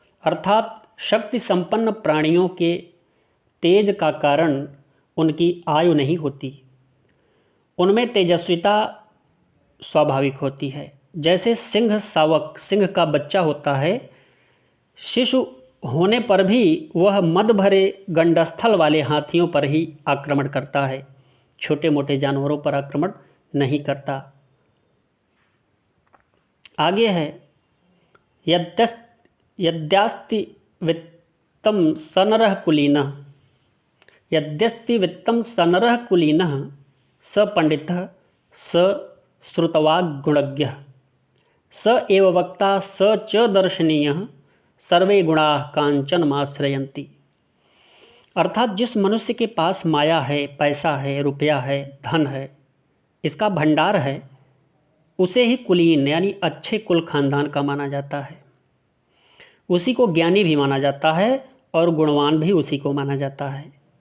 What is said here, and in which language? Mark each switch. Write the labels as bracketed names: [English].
[Hindi] अर्थात शक्ति संपन्न प्राणियों के तेज का कारण उनकी आयु नहीं होती, उनमें तेजस्विता स्वाभाविक होती है। जैसे सिंह शावक, सिंह का बच्चा होता है, शिशु होने पर भी वह मद भरे गंडस्थल वाले हाथियों पर ही आक्रमण करता है, छोटे मोटे जानवरों पर आक्रमण नहीं करता। आगे है, [Sanskrit] यद्यास्ति वित्तं सनरः कुलीनः, यद्यस्ति वित्तं सनरः कुलीनः स पंडितः स श्रुतवाग्गुणज्ञः स एव वक्ता स च दर्शनीयः सर्वे गुणाः कांचनमाश्रयन्ति। [Hindi] अर्थात जिस मनुष्य के पास माया है, पैसा है, रुपया है, धन है, इसका भंडार है, उसे ही कुलीन यानी अच्छे कुल खानदान का माना जाता है। उसी को ज्ञानी भी माना जाता है और गुणवान भी उसी को माना जाता है।